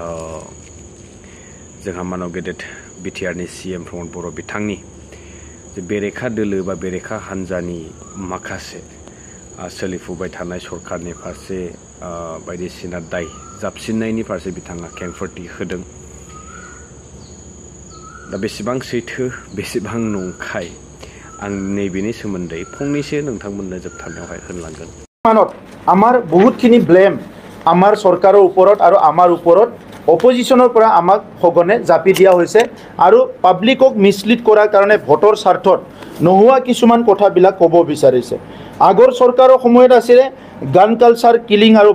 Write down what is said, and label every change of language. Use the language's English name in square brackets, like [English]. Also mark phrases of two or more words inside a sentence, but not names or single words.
[Bodo] जोंहा मानव गेदेर बिटिआरनि सीएम प्रमद बर' बिथांनि जे बेरेखा दोलो बा बेरेखा हान्जानि माखासे सोलिफुबाय थानाय सरकारनि फारसे बायदिसिना दाय जाबसिननायनि फारसे बिथाङा खेंफोरथि होदों दा बेसेबां सैथो बेसेबां नंखाय आं नैबेनि सोमोन्दै फंनैसो नोंथांमोननो जोबथारनायावहाय होनलांगोन [Assamese] আমাৰ বহুতখিনি ব্লেম আমাৰ চৰকাৰৰ ওপৰত আৰু আমাৰ ওপৰত অপজিশ্যনৰ পৰা আমাক সঘনে জাপি দিয়া হৈছে আৰু [English] public mislead [Assamese] কৰাৰ কাৰণে ভোটৰ স্বাৰ্থত নোহোৱা কিছুমান কথাবিলাক ক'ব বিচাৰিছে আগৰ চৰকাৰৰ সময়ত আছিলে [English] gun culture killing [Assamese] আৰু